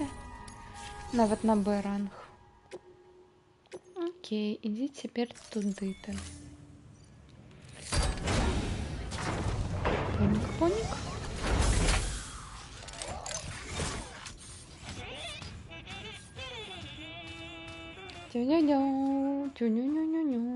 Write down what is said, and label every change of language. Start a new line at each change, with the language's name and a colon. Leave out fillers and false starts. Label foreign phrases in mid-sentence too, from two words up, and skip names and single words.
Belarusian: Нават на Б-ранг. Окей, ідзі цяпер туды. Поник. Тю-ню-ню, тю-ню-ню-ню-ню.